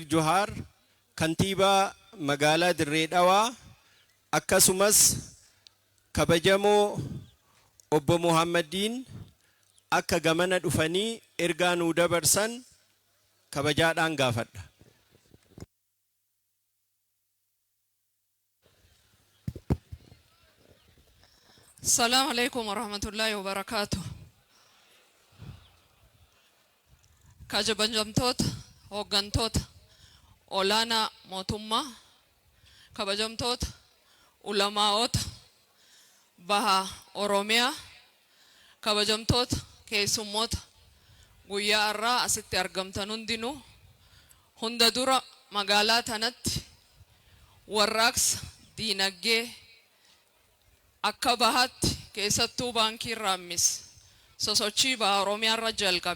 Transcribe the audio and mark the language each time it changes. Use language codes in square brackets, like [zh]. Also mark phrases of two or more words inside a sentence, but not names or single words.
[om] Johaar kantiibaa magaalaa Dirree Dhawaa akkasumas kabajamoo obbo Muhammadiin akka gamana dhufanii ergaa nuu dabarsan kabajaadhaan gaafadha. [ar] السلام عليكم ورحمة الله وبركاته. [om] Kabajamtoota hooggantoota olaanaa mootummaa, kabajamtoota ulamaa'ota baha Oromiyaa, kabajamtoota keessummoota guyyaa irraa asitti argamtan hundinuu hunda dura magaalaa tanatti warraaqsa diinagdee akka bahaatti keessattuu baankii Raammis sosochii baha Oromiyaa irra jalqabe.